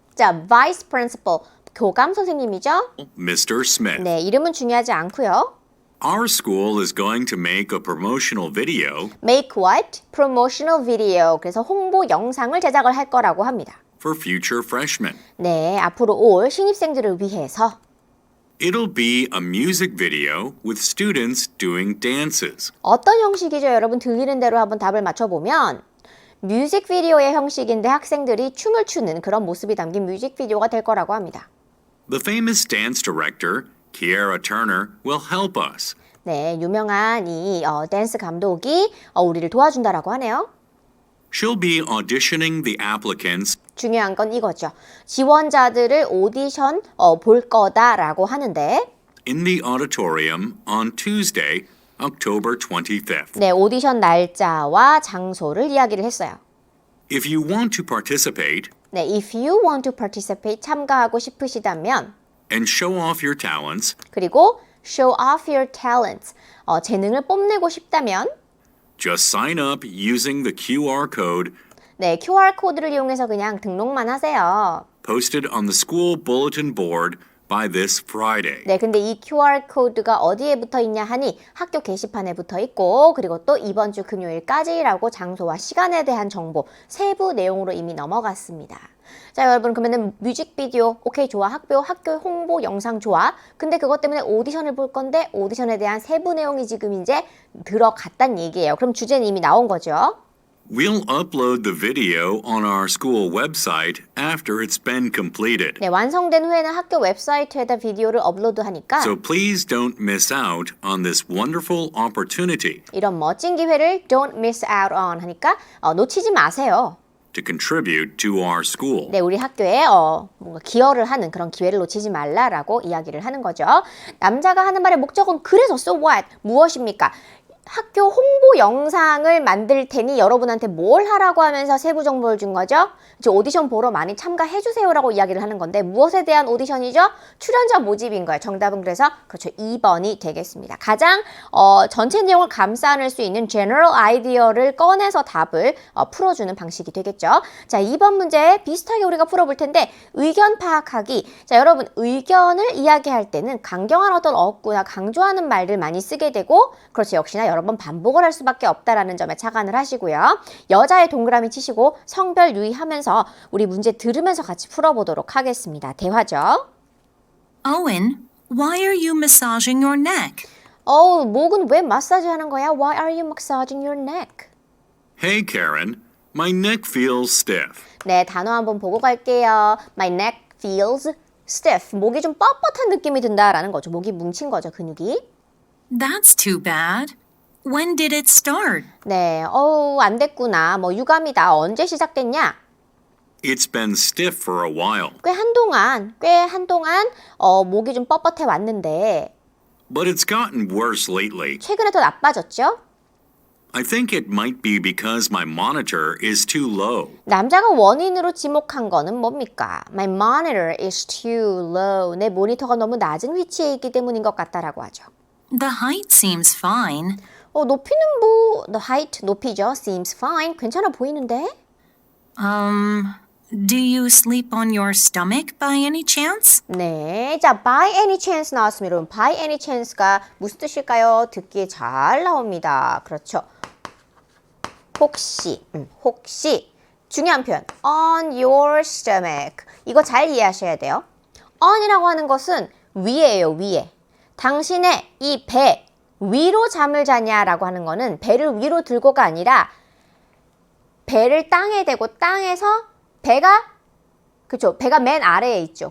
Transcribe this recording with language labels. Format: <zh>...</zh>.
<ko>자,</ko> <en>vice principal,</en> <ko>교감 선생님이죠?</ko> <en>Mr. Smith.</en> <ko>네, 이름은 중요하지 않고요.</ko> <en>Our school is going to make a promotional video Make what? Promotional video.</en> <ko>그래서 홍보 영상을 제작을 할 거라고 합니다.</ko> <en>for future freshmen.</en> <ko>네, 앞으로 올 신입생들을 위해서</ko> <en>It'll be a music video with students doing dances.</en> <ko>어떤 형식이죠? 여러분 들리는 대로 한번 답을 맞춰보면 뮤직비디오의 형식인데 학생들이 춤을 추는 그런 모습이 담긴 뮤직비디오가 될 거라고 합니다.</ko> <en>The famous dance director, Kiara Turner, will help us.</en> <ko>네, 유명한 이 댄스 감독이 우리를 도와준다라고 하네요.</ko> <en>She'll be auditioning the applicants</en> <ko>중요한 건 이거죠. 지원자들을 오디션 볼 거다라고 하는데</ko> <en>in the auditorium on Tuesday, October 25th.</en> <ko>네, 오디션 날짜와 장소를 이야기를 했어요.</ko> <en>If you want to participate</en> <ko>네,</ko> <en>if you want to participate,</en> <ko>참가하고 싶으시다면</ko> <en>and show off your talents,</en> <ko>그리고</ko> <en>show off your talents,</en> <ko>재능을 뽐내고 싶다면</ko> <en>just sign up using the QR code</en> <ko>네, QR 코드를 이용해서 그냥 등록만 하세요.</ko> <en>posted on the school bulletin board by this Friday.</en> <ko>네, 근데 이 QR 코드가 어디에 붙어 있냐 하니 학교 게시판에 붙어 있고 그리고 또 이번 주 금요일까지라고 장소와 시간에 대한 정보 세부 내용으로 이미 넘어갔습니다. 자, 여러분 그러면은 뮤직비디오 오케이 좋아, 학교 홍보 영상 좋아. 근데 그것 때문에 오디션을 볼 건데 오디션에 대한 세부 내용이 지금 이제 들어갔단 얘기예요. 그럼 주제는 이미 나온 거죠.</ko> <en>We'll upload the video on our school website after it's been completed.</en> <ko>네, 완성된 후에는 학교 웹사이트에다 비디오를 업로드하니까</ko> <en>So please don't miss out on this wonderful opportunity</en> <ko>이런 멋진 기회를</ko> <en>don't miss out on</en> <ko>하니까 놓치지 마세요.</ko> <en>to contribute to our school.</en> <ko>네, 우리 학교에 뭔가 기여를 하는 그런 기회를 놓치지 말라라고 이야기를 하는 거죠. 남자가 하는 말의 목적은 그래서</ko> <en>so what?</en> <ko>무엇입니까? 학교 홍보 영상을 만들 테니 여러분한테 뭘 하라고 하면서 세부 정보를 준 거죠? 이제 오디션 보러 많이 참가해 주세요라고 이야기를 하는 건데 무엇에 대한 오디션이죠? 출연자 모집인 거예요. 정답은 그래서 그렇죠. 2번이 되겠습니다. 가장 전체 내용을 감싸 안을 수 있는 general 아이디어를 꺼내서 답을 풀어주는 방식이 되겠죠. 자, 2번 문제 비슷하게 우리가 풀어볼 텐데 의견 파악하기. 자, 여러분 의견을 이야기할 때는 강경한 어떤 어구나 강조하는 말들 많이 쓰게 되고 그렇죠. 역시나 여러 번 반복을 할 수밖에 없다라는 점에 착안을 하시고요. 여자의 동그라미 치시고 성별 유의하면서 우리 문제 들으면서 같이 풀어보도록 하겠습니다. 대화죠.</ko> <en>Owen, why are you massaging your neck?</en> <ko>목은 왜 마사지 하는 거야?</ko> <en>Why are you massaging your neck? Hey Karen, my neck feels stiff.</en> <ko>네, 단어 한번 보고 갈게요.</ko> <en>My neck feels stiff.</en> <ko>목이 좀 뻣뻣한 느낌이 든다라는 거죠. 목이 뭉친 거죠, 근육이.</ko> <en>That's too bad. When did it start?</en> <ko>네, 안 됐구나. 유감이다. 언제 시작됐냐?</ko> <en>It's been stiff for a while,</en> <ko>꽤 한동안 목이 좀 뻣뻣해 왔는데</ko> <en>but it's gotten worse lately.</en> <ko>최근에 더 나빠졌죠?</ko> <en>I think it might be because my monitor is too low.</en> <ko>남자가 원인으로 지목한 거는 뭡니까?</ko> <en>My monitor is too low.</en> <ko>내 모니터가 너무 낮은 위치에 있기 때문인 것 같다라고 하죠.</ko> <en>The height seems fine.</en> <ko>높이는 뭐</ko> <en>the height</en> <ko>높이죠.</ko> <en>Seems fine.</en> <ko>괜찮아 보이는데?</ko> <en>Do you sleep on your stomach by any chance?</en> <ko>네, 자,</ko> <en>by any chance</en> <ko>나왔습니다. 여러분, by any chance가 무슨 뜻일까요? 듣기에 잘 나옵니다. 그렇죠. 혹시 중요한 표현</ko> <en>on your stomach</en> <ko>이거 잘 이해하셔야 돼요. on이라고 하는 것은 위에예요, 위에. 당신의 이 배 위로 잠을 자냐라고 하는 거는 배를 위로 들고가 아니라 배를 땅에 대고 땅에서 배가 맨 아래에 있죠.</ko>